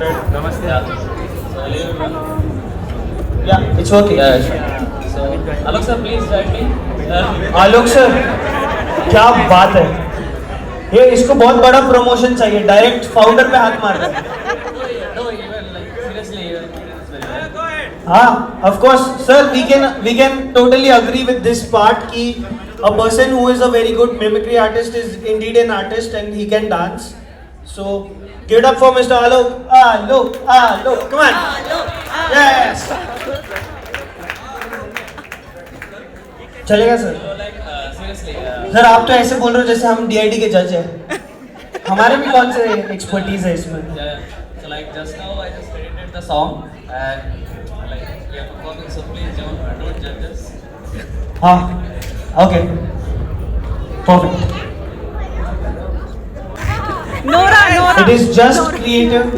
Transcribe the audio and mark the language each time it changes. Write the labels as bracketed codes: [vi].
[hi] Namaste. [en] Yeah, it's okay. Yeah, sure. So Alok sir, please write me. [hi] Alok sir, क्या बात है, ये इसको बहुत बड़ा प्रमोशन चाहिए, डायरेक्ट फाउंडर पे हाथ मार रहा है. [en] No, even like seriously, it's very good. हाँ, of course, sir, we can totally agree with this part कि a person who is a very good mimicry artist is indeed an artist and he can dance. So give it up for Mr. Alok. Alok, come on. Yes. [hi] चलेगा sir. [en] So like seriously, [hi] sir आप तो ऐसे बोल रहे हो जैसे हम DID के जज हैं. हमारे भी कौन से एक्सपर्टीज है इसमें. [en] yeah. So like just now I just edited the song and like we are performing, so please don't judge us. हाँ, okay, perfect. Nora, Nora. It is just creative.